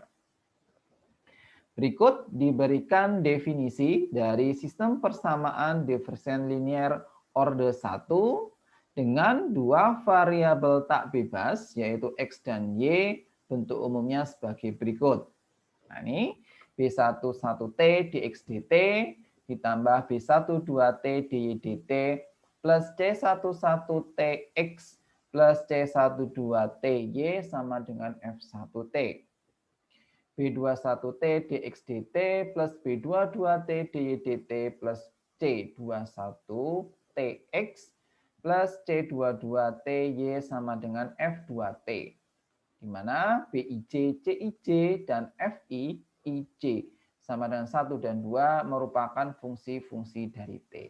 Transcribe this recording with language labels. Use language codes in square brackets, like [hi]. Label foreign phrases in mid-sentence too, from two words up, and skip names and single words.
[id] Berikut diberikan definisi dari sistem persamaan diferensial linier orde 1 dengan dua variabel tak bebas yaitu X dan Y, bentuk umumnya sebagai berikut. Nah ini B11T dx dt ditambah B12T dy dt plus C11Tx plus C12Ty sama dengan F1T. B21T dx dt plus B22T dy dt plus C21Tx plus C22Ty sama dengan F2T. Di mana Bij, Cij, dan Fi, Ij sama dengan 1 dan 2 merupakan fungsi-fungsi dari T.